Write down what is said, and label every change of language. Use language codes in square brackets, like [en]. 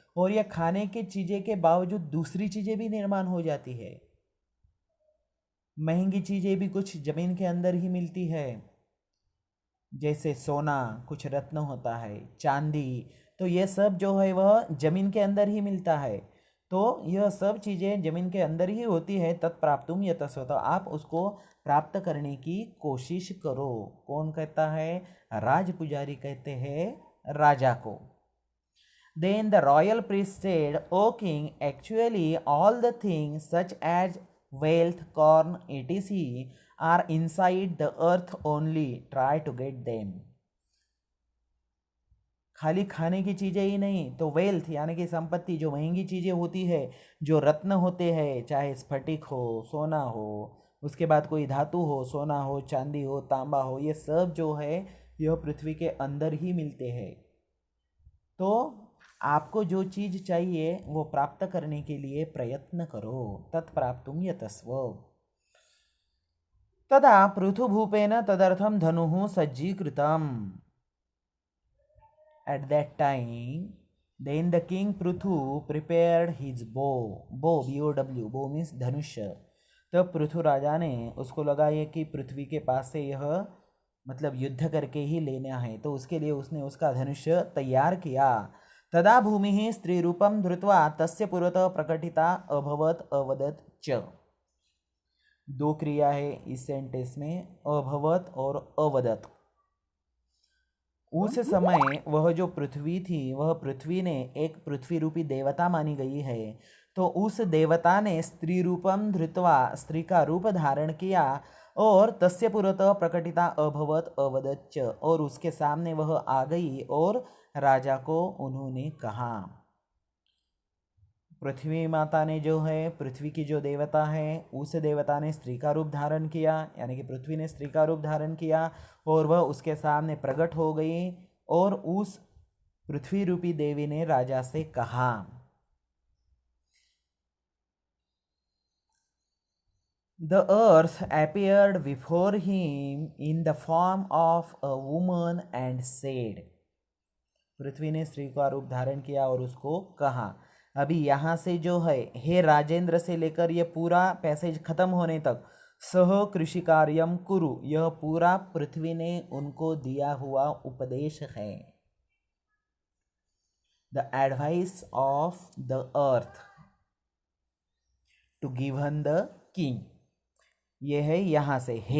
[hi] और यह खाने की चीज़ें के बावजूद दूसरी चीज़ें भी निर्माण हो जाती है, महंगी चीज़ें भी कुछ ज़मीन के अंदर ही मिलती है, जैसे सोना, कुछ रत्न होता है, चांदी, तो ये सब जो है वह ज़मीन के अंदर ही मिलता है। तो यह सब चीज़ें ज़मीन के अंदर ही होती है, [sa] तत्प्राप्तुम यतस्व, [hi] तो आप उसको प्राप्त करने की कोशिश करो। कौन कहता है? राज पुजारी कहते हैं राजा को। [en] Then the royal priest said, O king, actually all the things such as wealth, corn, etc. are inside the earth only. Try to get them. [hi] खाली खाने की चीज़ें ही नहीं, तो वेल्थ यानी कि संपत्ति, जो महंगी चीज़ें होती है, जो रत्न होते हैं, चाहे स्फटिक हो, सोना हो, उसके बाद कोई धातु हो, सोना हो, चांदी हो, तांबा हो, ये सब जो है यह पृथ्वी के अंदर ही मिलते हैं। तो आपको जो चीज़ चाहिए वो प्राप्त करने के लिए प्रयत्न करो, [sa] तत्प्राप्तुम यतस्व। तदा पृथुभूपेन तदर्थम धनुः सज्जीकृतम्। [en] At that time, then the king Prithu prepared his bow. Bow, B-O-W, bow means धनुष्य। [hi] तब पृथु राजा ने उसको लगा ये कि पृथ्वी के पास से यह मतलब युद्ध करके ही लेना है, तो उसके लिए उसने उसका धनुष्य तैयार किया। [sa] तदा भूमि स्त्री रूपम धृत्वा तस्य पुरतः प्रकटिता अभवत अवदत च। [hi] दो क्रिया है इस सेंटेंस में, अभवत और अवदत। उस समय वह जो पृथ्वी थी, वह पृथ्वी ने एक पृथ्वी रूपी देवता मानी गई है, तो उस देवता ने [sa] स्त्री रूपम धृत्वा, [hi] स्त्री का रूप धारण किया, और [sa] तस्य पुरतः प्रकटिता अभवत अवदच्च, [hi] और उसके सामने वह आ गई और राजा को उन्होंने कहा। पृथ्वी माता ने जो है, पृथ्वी की जो देवता है, उस देवता ने स्त्री का रूप धारण किया, यानी कि पृथ्वी ने स्त्री का रूप धारण किया और वह उसके सामने प्रकट हो गई, और उस पृथ्वी रूपी देवी ने राजा से कहा। [en] The earth appeared before him in the form of a woman and said, [hi] पृथ्वी ने स्त्री का रूप धारण किया और उसको कहा। अभी यहाँ से जो है, हे राजेंद्र से लेकर यह पूरा पैसेज खत्म होने तक, [sa] सह कृषि कार्यम कुरु, [hi] यह पूरा पृथ्वी ने उनको दिया हुआ उपदेश है। [en] the advice of the earth to given the king, [hi] ये है यहाँ से,